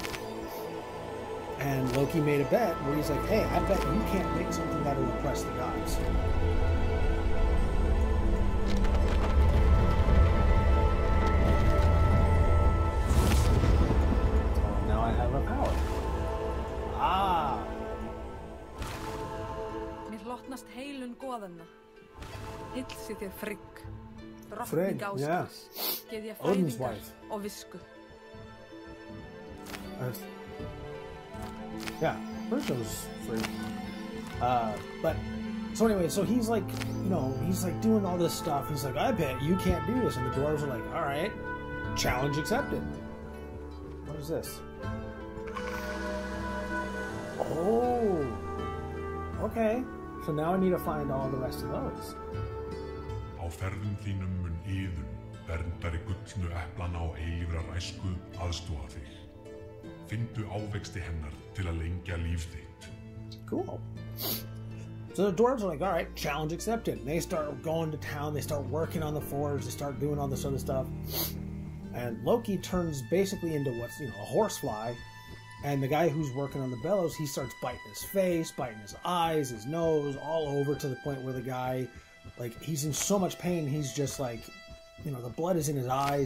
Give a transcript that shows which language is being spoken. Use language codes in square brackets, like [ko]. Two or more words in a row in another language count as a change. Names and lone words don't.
[en] And Loki made a bet where he's like, hey, I bet you can't make something that'll impress the gods. So now I have a power. Ah! [is] Mér hlotnast heilun goðanna. Hilsi þér Frigg. [en] Frigg, yeah. [is] Geð ég [en] Odin's [is] fæðingar [en] wife. [is] og visku. [en] Yeah, pretty sure it was free. But, so anyway, so he's like, you know, he's like doing all this stuff. He's like, I bet you can't do this. And the dwarves are like, all right, challenge accepted. What is this? Oh, okay. So now I need to find all the rest of those. [is] Á ferðum þínum mun Iðun, verndari gullnu eplana og eilífrar æsku, aðstoða þig. Findu ávexti hennar til að lengja líf þitt. [en] Cool. So the dwarves are like, all right, challenge accepted. And they start going to town. They start working on the forge. They start doing all this other stuff. And Loki turns basically into what's, you know, a horsefly. And the guy who's working on the bellows, he starts biting his face, biting his eyes, his nose, all over, to the point where the guy, like, he's in so much pain, he's just like, you know, the blood is in his eyes.